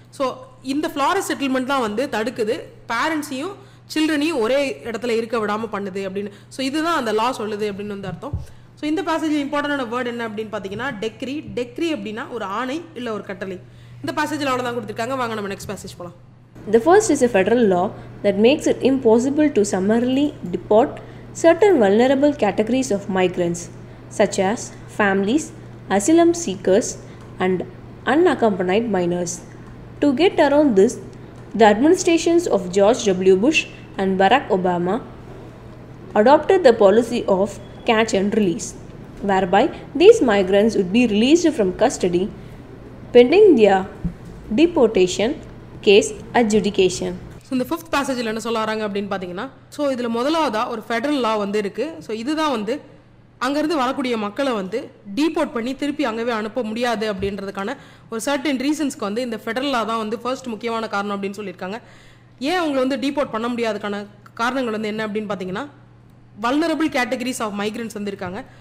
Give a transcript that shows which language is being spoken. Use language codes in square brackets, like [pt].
[ta] So இந்த ஃப்ளாரஸ் settlement தான் வந்து தடுக்குது பேரண்ட்ஸையும் சில்ட்ரனையும் ஒரே இடத்துல இருக்க விடாமல் பண்ணுது அப்படின்னு. ஸோ இதுதான் அந்த லா சொல்லுது அப்படின்னு வந்து அர்த்தம். ஸோ இந்த பேசேஜ் இம்பார்ட்டன்டான வேர்ட் என்ன அப்படின்னு பார்த்தீங்கன்னா டெக்ரி. டெக்ரி அப்படின்னா ஒரு ஆணை இல்லை ஒரு கட்டளை. இந்த பேசேஜில் அவ்வளோதான் கொடுத்துருக்காங்க. வாங்க நம்ம நெக்ஸ்ட் பேசேஜ் போகலாம். [en] The first is a federal law that makes it impossible to summarily deport certain vulnerable categories of migrants, such as families, asylum seekers, and unaccompanied minors. To get around this, the administrations of George W. Bush and Barack Obama adopted the policy of catch and release, whereby these migrants would be released from custody pending their deportation case adjudication. [ta] So இந்த fifth பேசேஜில் என்ன சொல்ல வராங்க அப்படின்னு பார்த்தீங்கன்னா, so இதில் முதலாவதாக ஒரு federal லா வந்து இருக்குது. ஸோ இதுதான் வந்து அங்கேருந்து வரக்கூடிய மக்களை வந்து டீபோர்ட் பண்ணி திருப்பி அங்கேவே அனுப்ப முடியாது அப்படின்றதுக்கான ஒரு சர்டன் ரீசன்ஸ்க்கு வந்து இந்த ஃபெடரல் லா தான் வந்து ஃபர்ஸ்ட் முக்கியமான காரணம் அப்படின்னு சொல்லியிருக்காங்க. ஏன் அவங்களை வந்து டீபோர்ட் பண்ண முடியாதுக்கான காரணங்கள் வந்து என்ன அப்படின்னு பார்த்தீங்கன்னா, [en] vulnerable categories of migrants [ta] வந்து இருக்காங்க.